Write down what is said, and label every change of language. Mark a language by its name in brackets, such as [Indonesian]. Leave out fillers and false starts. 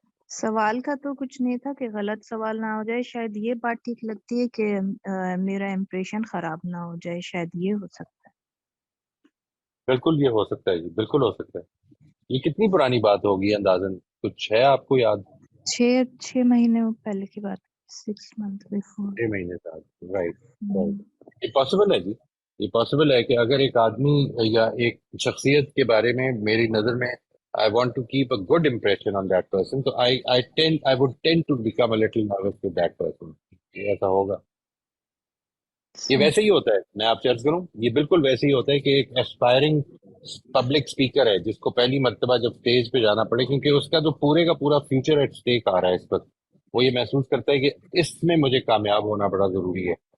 [Urdu] سوال کا تو کچھ نہیں تھا کہ غلط سوال نہ ہو جائے، شاید یہ بات ٹھیک لگتی ہے کہ میرا امپریشن خراب نہ ہو جائے، شاید یہ ہو سکتا ہے. بالکل یہ ہو سکتا ہے جی، بالکل ہو سکتا ہے. یہ کتنی پرانی بات ہوگی اندازاً کچھ ہے آپ کو یاد؟ 6 مہینے پہلے کی بات، [English] 6 months before. [Urdu] 6 مہینے بعد، رائٹ. یہ پاسبل ہے جی، یہ پاسبل ہے کہ اگر ایک آدمی یا ایک شخصیت کے بارے میں میری نظر میں [English] I want to keep a good impression on that person, so I would tend to become a little nervous with that person. [Urdu] یہ ایسا ہوگا. یہ ویسے ہی ہوتا ہے، میں آپ سے عرض کروں، یہ بالکل ویسے ہی ہوتا ہے کہ ایک اسپائرنگ پبلک اسپیکر ہے جس کو پہلی مرتبہ جب اسٹیج پہ جانا پڑے، کیونکہ اس کا جو پورے کا پورا فیوچر ایٹ اسٹیک آ رہا ہے اس وقت، وہ یہ محسوس کرتا ہے کہ اس میں مجھے کامیاب ہونا بڑا ضروری ہے.